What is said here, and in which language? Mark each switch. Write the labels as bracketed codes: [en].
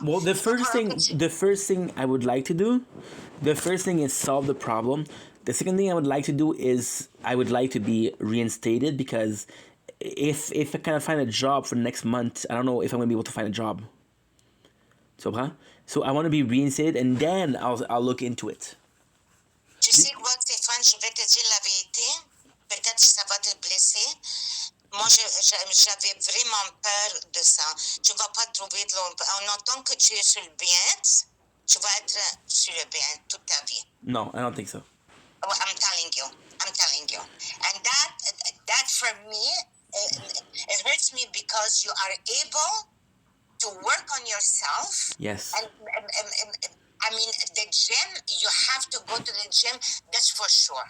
[en] Well, the first thing I would like to do, the first thing is solve the problem. The second thing I would like to do is I would like to be reinstated because if I kind of find a job for next month, I don't know if I'm gonna be able to find a job. So I want to be reinstated and then I'll look into it. [fr] Tu sais quoi, Stéphane, je vais te dire la vérité. Peut-être que ça va te blesser. Moi, j'avais vraiment peur de ça. Tu ne vas pas trouver de l'ombre. En autant que tu es sur le bien, tu vas être sur le bien toute ta vie. [en] No, I don't think so. I'm telling you. And that for me, it hurts me because you are able to work on yourself. Yes. And I mean, the gym, you have to go to the gym, that's for sure.